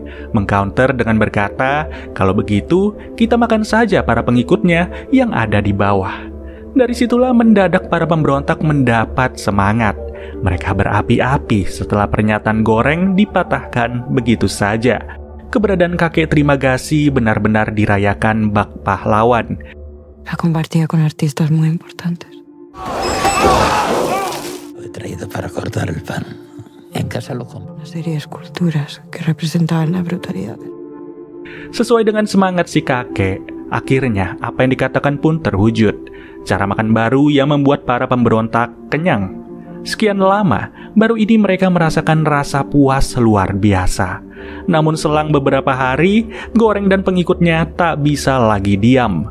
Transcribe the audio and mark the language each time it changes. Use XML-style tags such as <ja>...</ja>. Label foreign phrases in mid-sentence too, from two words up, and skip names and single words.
<id>Mengcounter dengan berkata, kalau begitu, kita makan saja para pengikutnya yang ada di bawah. Dari situlah mendadak para pemberontak mendapat semangat. Mereka berapi-api setelah pernyataan Goreng dipatahkan begitu saja. Keberadaan kakek Trimagasi benar-benar dirayakan bak pahlawan.</id> <es>La compartía con artistas muy importantes. Lo he traído para cortar el pan. En casa lo compro. Una serie de esculturas que representaban la brutalidad.</es> <id>Sesuai dengan semangat si kakek, akhirnya apa yang dikatakan pun terwujud. Cara makan baru yang membuat para pemberontak kenyang. Sekian lama, baru ini mereka merasakan rasa puas luar biasa. Namun selang beberapa hari, Goreng dan pengikutnya tak bisa lagi diam.</id>